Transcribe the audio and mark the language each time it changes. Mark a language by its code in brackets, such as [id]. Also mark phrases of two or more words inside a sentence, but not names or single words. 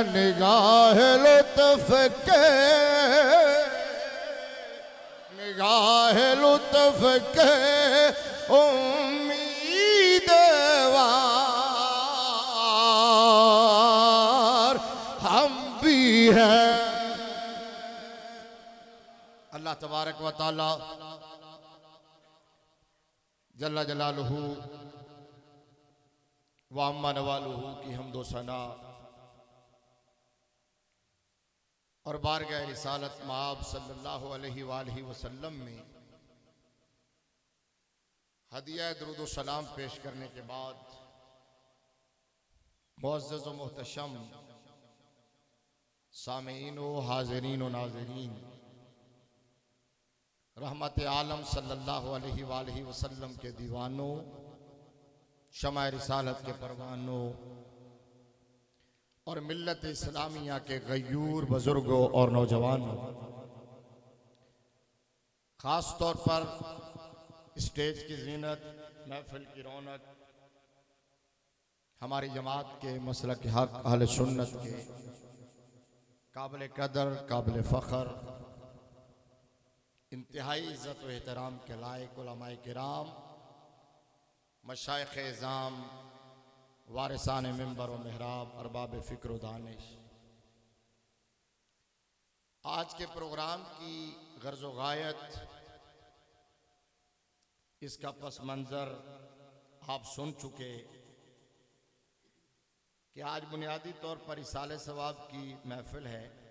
[ur] نگاہ لطف کے، نگاہ لطف کے امیدوار ہم بھی ہیں. [ar] الله تبارك و تعالى جل جلاله و عم نواله [ur] کی حمد و ثنا اور بارگاہ رسالت مآب [ar] صلى الله عليه وسلم [ur] میں ہدیہ درود و سلام پیش کرنے کے بعد معزز و محتشم سامعین و حاضرین و ناظرین، رحمت عالم [ar] صلى الله عليه وسلم [ur] کے دیوانوں، شمع رسالت کے پروانوں اور ملت اسلامیہ کے غیور بزرگوں اور نوجوانوں، خاص طور پر اسٹیج کی زینت، محفل کی رونق، ہماری جماعت کے مسلک حق اہل سنت کے قابل قدر، قابل فخر, انتہائی عزت و احترام کے لائق علمائے کرام, مشائخ عظام، وارثان منبر و محراب، ارباب فکر و دانش، آج کے پروگرام کی غرض و غایت، اس کا پس منظر آپ سن چکے کہ آج بنیادی طور پر ایصال ثواب کی محفل ہے.